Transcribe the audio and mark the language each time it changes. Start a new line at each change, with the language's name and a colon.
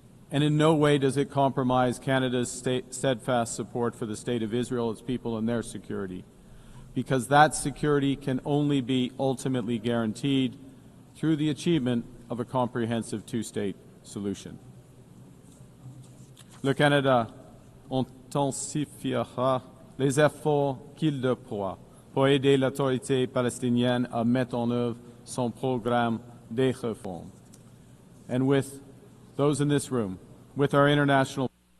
English: And in no way does it compromise Canada's steadfast support for the state of Israel, its people, and their security, because that security can only be ultimately guaranteed through the achievement of a comprehensive two-state solution.
French: Le Canada intensifiera les efforts qu'il déploie pour aider l'autorité palestinienne à mettre en œuvre son programme de réforme.
English: And with those in this room, with our international